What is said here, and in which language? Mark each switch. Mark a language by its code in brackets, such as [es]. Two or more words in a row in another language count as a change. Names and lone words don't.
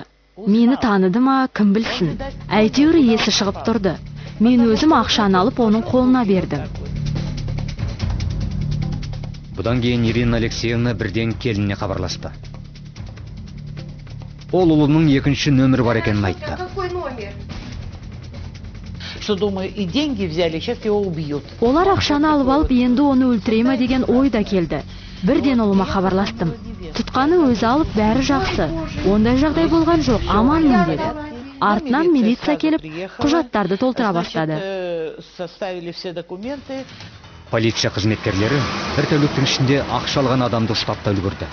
[kk] Мені таныды ма, кім білсін. Әйтеуір есі шығып тұрды. Мен өзім ақшаны алып оның қолына бердім. Бұдан кейін Ирина Алексеевна бірден келініне хабарласты. Ол ұлының екінші нөмірі бар екенін айтты. [ru] Что думаю, и деньги взяли, сейчас его убьют. [kk] Олар ақшаны алып алып, енді оны өлтіреме деген ой да келді. Бірден ұлыма хабарластым. Тұтқаны өзі алып, бәрі жақсы. Ондай жағдай болған жоқ, аманмын деді. Артынан милиция келіп, құжаттарды толтыра бастады. Полиция қызметкерлері бір тәуліктің ішінде ақша алған адамды ұстап та үлгерді.